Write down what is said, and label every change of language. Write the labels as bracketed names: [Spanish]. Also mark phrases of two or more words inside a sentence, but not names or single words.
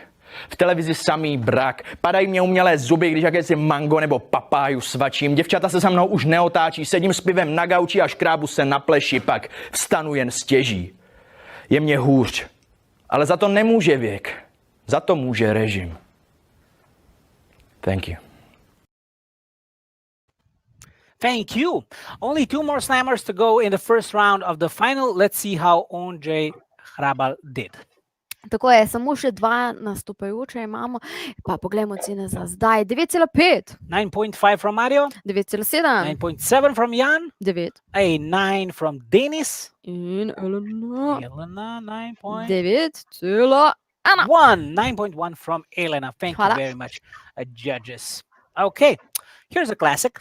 [Czech] V televizi samý brak, padají mě umělé zuby, když jakési mango nebo papáju svačím. Děvčata se za mnou už neotáčí, sedím s pivem na gauči a škrábu se na pleši, pak vstanu jen stěží. Je mě hůř, ale za to nemůže věk, za to může režim. [English] Thank you. Thank you. Only 2 more slammers to go in the first round of the final. Let's see how Ondřej Hrabal did. [Slovenian] Tako je, samo še 2 nastopajoče imamo, pa poglejmo cene za zdaj. 9,5. [English] 9.5 from Mario. [Slovenian] 9,7. [English] 9.7 from Jan. 9. A 9 from Denis. [Slovenian] In Elena. [English] Elena, 9.1. 9.1 from Elena. Thank you very much, judges. Okay, here's a classic.